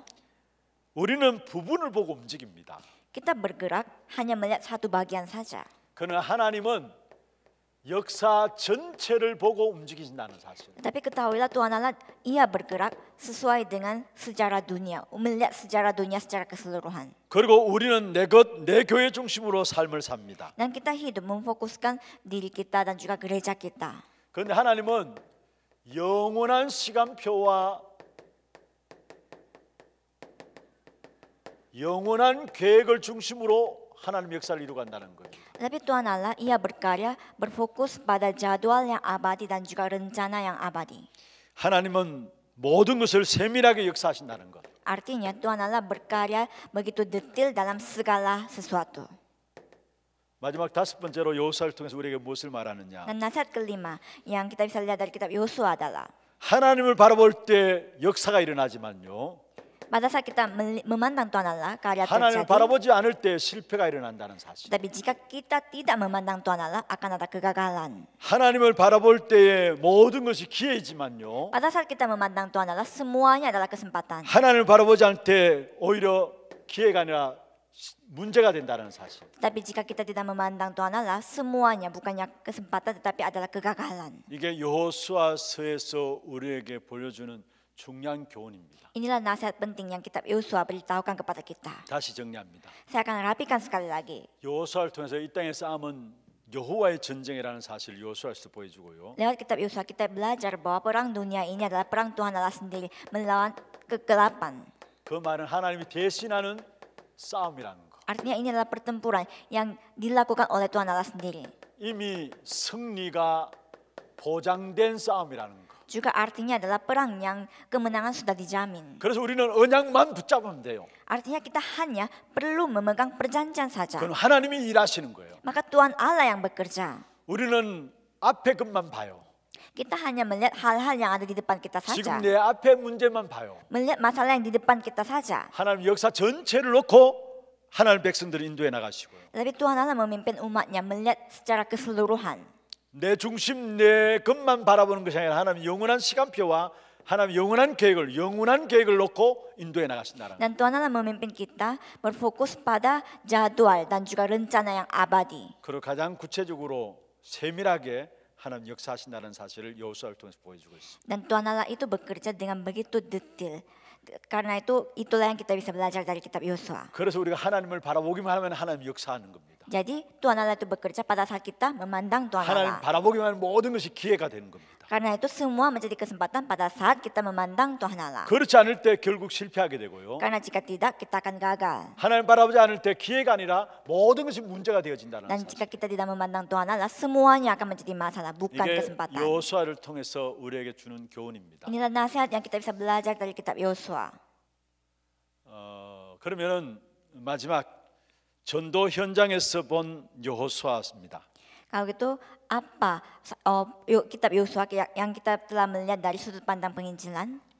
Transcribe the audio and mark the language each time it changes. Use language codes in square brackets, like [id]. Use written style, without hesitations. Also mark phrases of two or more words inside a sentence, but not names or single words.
[ko] 우리는 부분을 보고 움직입니다. [id] kita bergerak hanya melihat satu bagian saja. [ko] 그러나 하나님은 역사 전체를 보고 움직이신다는 사실. [id] Tapi ketahuilah Tuhan Allah ia bergerak sesuai dengan sejarah dunia, melihat sejarah dunia secara keseluruhan. [ko] 그리고 우리는 내 교회 중심으로 삶을 삽니다. [id] Dan kita hidup memfokuskan diri kita dan juga gereja kita. [ko] 그런데 하나님은 영원한 시간표와 영원한 계획을 중심으로 하나님 역사를 이루간다는 거예요. [id] Tapi Tuhan Allah ia berkarya berfokus pada jadwal yang abadi dan juga rencana yang abadi. [ko] 하나님은 모든 것을 세밀하게 역사하신다는 것. [id] Artinya Tuhan Allah berkarya begitu detail dalam segala sesuatu. [ko] 마지막 다섯 번째로 여호수아를 통해서 우리에게 무엇을 말하느냐? [id] Dan nasihat kelima yang kita bisa lihat dari kitab Yosua adalah [ko] 하나님을 바라볼 때 역사가 일어나지만요. [id] pada saat kita memandang Tuhan Allah, karya [ko] 하나님을 [id] terjadi. [ko] 바라보지 않을 때 실패가 일어난다는 사실. [id] Tapi jika kita tidak memandang Tuhan Allah, akan ada kegagalan. [ko] 하나님을 바라볼 때에 모든 것이 기회이지만요. [id] Pada saat kita memandang Tuhan Allah, semuanya adalah kesempatan. [ko] 하나님을 바라보지 않을 때 오히려 기회가 아니라 문제가 된다는 사실. [id] Tapi jika kita tidak memandang Tuhan Allah, semuanya bukannya kesempatan tetapi adalah kegagalan. [ko] 이게 여호수아서에서 우리에게 보여주는 중요한 교훈입니다. [id] Inilah nasihat penting yang kitab Yosua beritahukan kepada kita. [ko] 다시 정리합니다. [id] Saya akan rapikan sekali lagi. [ko] 여호수아를 통해서 이 땅의 싸움은 여호와의 전쟁이라는 사실을 여호수아에서 보여주고요. [id] Lewat kitab Yosua kita belajar bahwa perang dunia ini adalah perang Tuhan Allah sendiri melawan kegelapan. [ko] 그 말은 하나님이 대신하는 싸움이라는 거. [id] Artinya ini adalah pertempuran yang dilakukan oleh Tuhan Allah sendiri. [ko] 이미 승리가 보장된 싸움이라는 거. [id] Juga artinya adalah perang yang kemenangan sudah dijamin. [ko] 그래서 우리는 언약만 붙잡으면 돼요. [id] Artinya kita hanya perlu memegang perjanjian saja. [ko] 그건 하나님이 일하시는 거예요. [id] Maka Tuhan Allah yang bekerja. [ko] 우리는 앞에 것만 봐요. [id] Kita hanya melihat hal-hal yang ada di depan kita saja. [ko] 지금 내 앞에 문제만 봐요. [id] Melihat masalah yang di depan kita saja. [ko] 하나님 역사 전체를 놓고 하나님 백성들을 인도해 나가시고요. [id] Tapi Tuhan Allah memimpin umatnya melihat secara keseluruhan. [ko] 내 중심 내 것만 바라보는 것이 아니라 하나님 영원한 시간표와 하나님 영원한 계획을 놓고 인도해 나가신다는. [id] Dan Tuhan Allah memimpin kita berfokus pada jadwal dan juga rencana yang abadi. [ko] 그리고 가장 구체적으로 세밀하게 하나님 역사하신다는 사실을 여호수아를 통해서 보여주고 있습니다. [id] Dan Tuhan Allah itu bekerja dengan begitu detail. Karena itu itulah yang kita bisa belajar dari kitab Yosua. [ko] 그래서 우리가 하나님을 바라보기만 하면 하나님 역사하는 겁니다. [id] Jadi Tuhan Allah itu bekerja pada saat kita memandang Tuhan [ko] 하나님 [id] Allah. [ko] 바라보기만 하면 모든 것이 기회가 되는 겁니다. [id] Karena itu semua menjadi kesempatan pada saat kita memandang Tuhan Allah. [ko] 그렇지 않을 때 결국 실패하게 되고요. [id] Karena jika tidak kita akan gagal. [ko] 하나님 바라보지 않을 때 기회가 아니라 모든 것이 문제가 되어진다는 [id] Dan [ko] 사실. [id] jika kita tidak memandang Tuhan Allah, semuanya akan menjadi masalah, bukan [ko] 이게 [id] kesempatan. [ko] 여호수아를 통해서 우리에게 주는 교훈입니다. [id] Inilah nasihat yang kita bisa belajar dari kitab Yosua. [ko] 그러면은 마지막 전도 현장에서 본 여호수아입니다. [id] Kalau gitu apa kitab Yosua yang kita telah melihat dari sudut pandang penginjilan?